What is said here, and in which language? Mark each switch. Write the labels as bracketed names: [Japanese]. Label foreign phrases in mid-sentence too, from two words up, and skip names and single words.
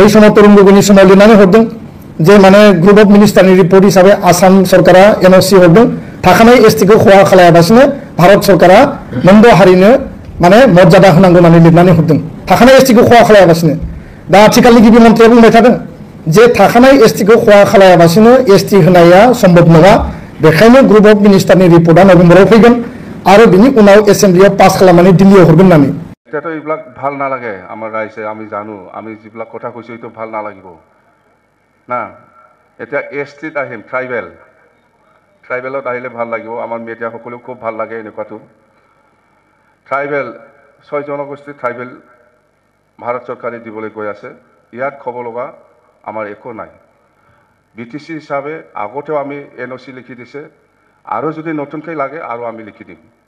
[Bodo] समाव तरुण गगैनि समाव लिरनानै हरदों जे माने [English] group of ministerni [Bodo] रिपर्ट हिसाबै आसाम सरकारा एनअसि हरदों थाखानाय एसटिखौ खहा खालायाबासिनो भारत सरकारा मोनद' हारिनो माने मर्यादा होनांगौ होननानै लिरनानै हरदों थाखानाय एसटिखौ खहा खालायाबासिनो दा आथिखालनि गिबि मन्थ्रिया बुंबाय थादों जे थाखानाय एसटिखौ खहा खालायाबासिनो एसटि होनाया सम्भब नङा बेखायनो [English] group of ministerni [Bodo] रिपर्टआ नभेम्बराव फैगोन आरो बिनि उनाव एसेम्ब्लियाव पास खालामनानै दिल्लीयाव हरगोन होननानै [Assamese] এতিয়াতো এইবিলাক ভাল নালাগে আমাৰ ৰাইজে আমি জানো আমি যিবিলাক কথা কৈছোঁ এইটো ভাল নালাগিব না এতিয়া এছ টিত আহিম ট্ৰাইবেলত আহিলে ভাল লাগিব আমাৰ মিডিয়াসকলেও খুব ভাল লাগে এনেকুৱাটো ট্ৰাইবেল 6 জনগোষ্ঠী ট্ৰাইবেল ভাৰত চৰকাৰে দিবলৈ গৈ আছে ইয়াত ক'ব লগা আমাৰ একো নাই বিটিসি হিসাবে আগতেও আমি এনওসি লিখি দিছে আৰু যদি নতুনকৈ লাগে আৰু আমি লিখি দিম